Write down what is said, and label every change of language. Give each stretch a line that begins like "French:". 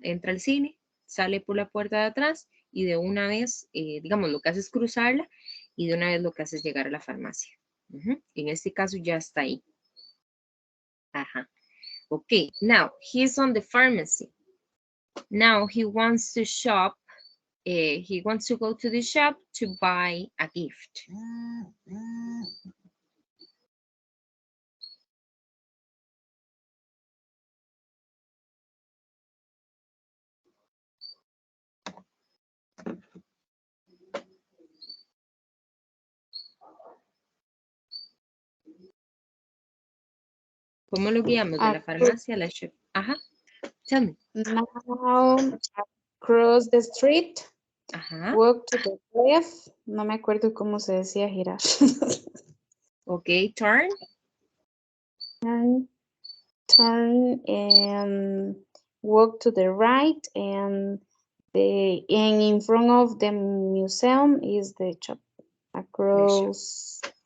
Spanish: Entra al cine, sale por la puerta de atrás y de una vez, digamos, lo que hace es cruzarla y de una vez lo que hace es llegar a la farmacia. En este caso ya está ahí. Ajá.
English: Ok, now he's on the pharmacy. Now he wants to shop. He wants to go to the shop to buy a gift.
Spanish: ¿Cómo lo guiamos de la farmacia a la shop?
English: Ajá. Tell me. Now, cross the street. Ajá. Walk to the left.
Spanish: No me acuerdo cómo se decía girar.
English: Ok, turn. Turn and walk to the right, and in front of the museum is the shop across